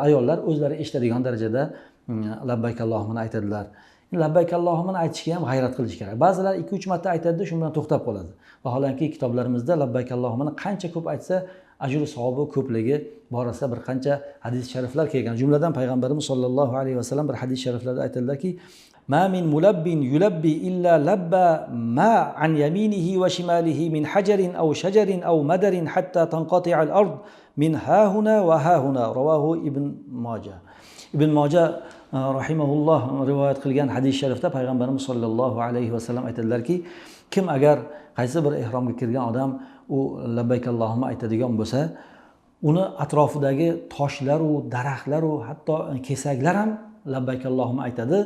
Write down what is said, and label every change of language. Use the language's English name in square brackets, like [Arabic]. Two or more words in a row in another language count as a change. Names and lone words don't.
[Uzbek] Ayollar o'zlari eshitadigan darajada [Arabic] لبيك اللهم [Uzbek] aytadilar. [Arabic] لبيك اللهم [Uzbek] aytishga ham g'ayrat qilish kerak. Ba'zilar 2-3 marta aytadi, shu bilan to'xtab qoladi. Vaholanki kitoblarimizda [Arabic] لبيك اللهم [Uzbek] qancha ko'p aytsa, ajr savobi ko'pligi borasida bir qancha hadis shariflar kelgan. Jumladan payg'ambarimiz [Arabic] صلى الله عليه وسلم [Uzbek] bir hadis shariflarda aytadilarki, [Arabic] "ما من ملب يلبي إلا لبى ما عن يمينه وشماله من حجر أو شجر أو مدر حتى تنقطع الأرض من هاهنا وهاهنا." Rawahu Ibn Majah. [Uzbek] Ibn Majah rahimahulloh rivoyat qilgan hadis sharifda payg'ambarimiz [Arabic] صلى الله عليه وسلم [Uzbek] aytadilarki, kim agar qaysi bir ehromga kirgan odam u [Arabic] لبيك اللهم [Uzbek] aytadigan bo'lsa, uni atrofidagi toshlar u daraxtlar u hatto kesaklar ham [Arabic] لبيك اللهم [Uzbek] aytadi.